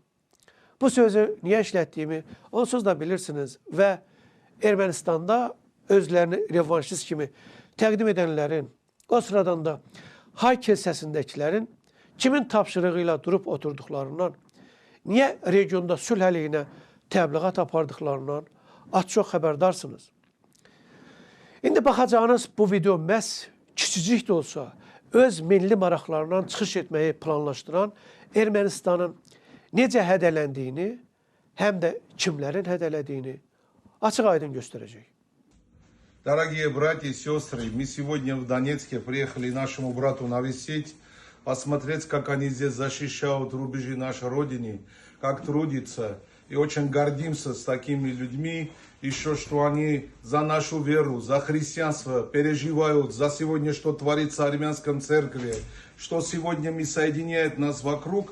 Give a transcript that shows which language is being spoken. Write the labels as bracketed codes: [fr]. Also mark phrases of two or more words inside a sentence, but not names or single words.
[az] Bu sözü niyə işlətdiyimi onsuz da bilirsiniz və Ermənistanda özlərini revanşist kimi təqdim edənlərin, o sıradan da hay kilsəsindəkilərin kimin tapşırığı ilə durub oturduqlarından, niyə regionda sülh əleyhinə təbliğat apardıqlarından az-çox xəbərdarsınız. İndi baxacağınız bu video məhz kiçicik də olsa öz milli maraqlarından çıxış etməyi planlaşdıran Ermənistanın necə hədələndiyini, həm də kimlərin hədələdiyini açıq-aydın göstərəcək. [ru] Дорогие братья и сестры, мы сегодня в Донецке приехали нашему брату навестить, посмотреть, как они здесь защищают рубежи нашей Родины, как трудятся. И очень гордимся с такими людьми, еще что они за нашу веру, за христианство переживают, за сегодня, что творится в армянском церкви, что сегодня мы соединяет нас вокруг.